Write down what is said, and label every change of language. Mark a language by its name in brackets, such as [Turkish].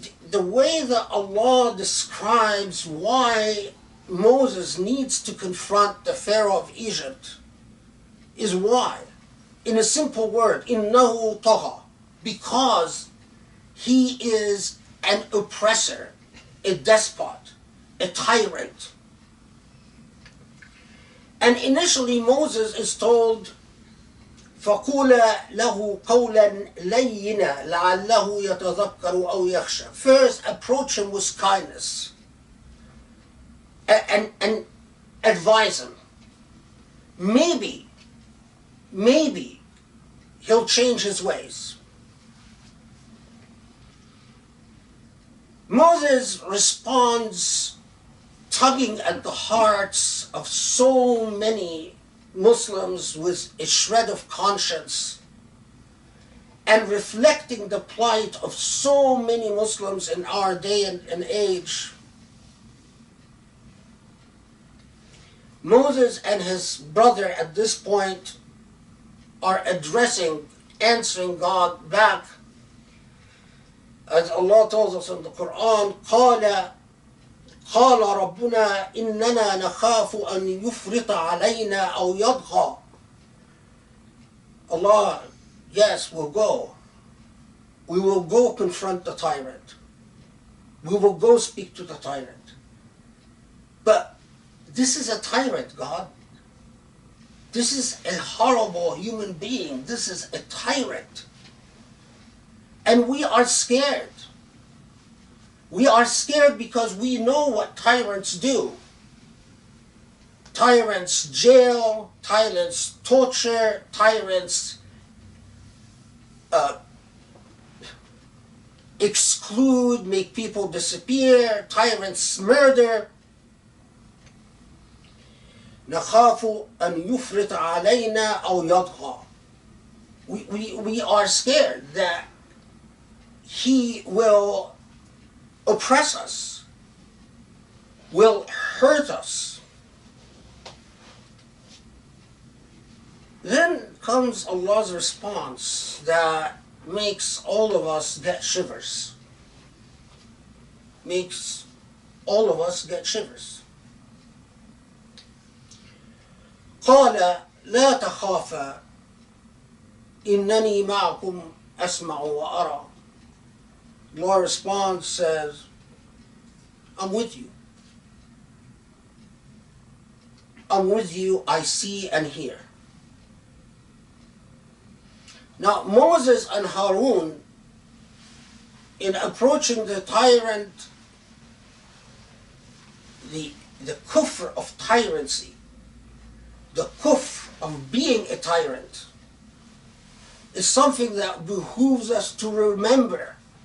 [English] The way that Allah describes why Moses needs to confront the Pharaoh of Egypt is why. In a simple word, [Arabic] إِنَّهُ طَغَى. [English] Because he is an oppressor, a despot, a tyrant. And initially Moses is told, [Arabic] فَقُولَ لَهُ قَوْلًا لَيِّنًا لَعَلَّهُ يَتَذَكَّرُ أَوْ يَخْشَى. [English] First, approach him with kindness and advise him. Maybe he'll change his ways. Moses responds tugging at the hearts of so many Muslims with a shred of conscience and reflecting the plight of so many Muslims in our day and age. Moses and his brother at this point are answering God back. As Allah tells us in the Quran, [Arabic] قال ربنا إننا نخاف أن يفرط علينا أو يطغى. [English] Allah, yes, we'll go. We will go confront the tyrant. We will go speak to the tyrant. But this is a tyrant, God. This is a horrible human being. This is a tyrant. And we are scared. We are scared because we know what tyrants do. Tyrants jail, tyrants torture, tyrants exclude, make people disappear, tyrants murder. [Arabic] نخاف أن يفرط علينا أو يطغى. [English] We are scared that he will oppress us, will hurt us. Then comes Allah's response that makes all of us get shivers. Makes all of us get shivers. [Arabic] قال لا تخافا إنني معكم أسمع وأرى. [English] Lord responds, says, I'm with you. I'm with you, I see and hear. Now Moses and Harun, in approaching the tyrant, the kufr of tyrancy, the kufr of being a tyrant, is something that behooves us to remember.